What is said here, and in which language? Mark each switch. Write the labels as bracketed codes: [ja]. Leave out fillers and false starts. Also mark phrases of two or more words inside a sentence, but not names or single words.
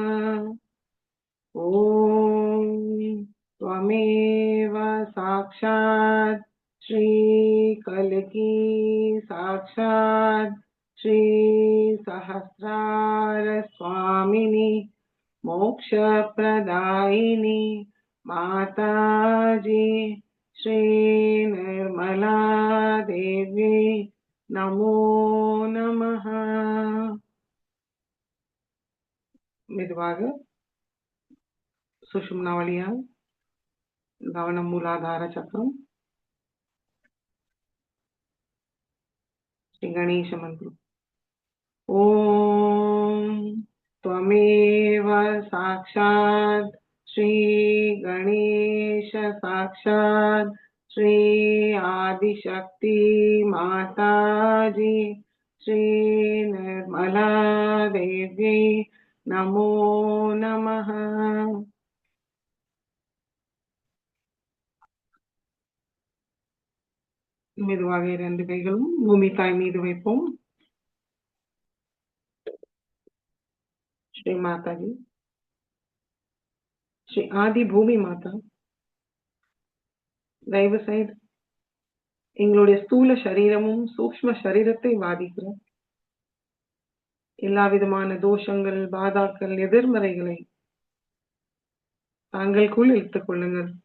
[sa] ओम त्वमेव साक्षात् श्री कल्की साक्षात् श्री सहस्रार स्वामिनी मोक्षप्रदायिनी माताजी श्री निर्मला देवी नमो नमः। [ta] மெதுவாக சுஷும்னா வழியாக கவனம் மூலாதார சக்கரம் [sa] श्री गणेश मंत्र। ओम त्वमेव साक्षात् श्री गणेश साक्षात् श्री आदिशक्ति माताजी श्री निर्मला देवी नमो नमः। [ta] மெதுவாக 2 கைகளும் பூமி தாய் மீது வைப்போம். ஸ்ரீ மாதாஜி, ஸ்ரீ ஆதி பூமி மாதா, தயவு செய்து எங்களுடைய ஸ்தூல சரீரமும் சூக்ஷ்ம சரீரத்தை பாதிக்கிற எல்லா விதமான தோஷங்கள், பாதாக்கள், எதிர்மறைகளை தாங்களுக்குள் இழுத்துக் கொள்ளுங்கள்.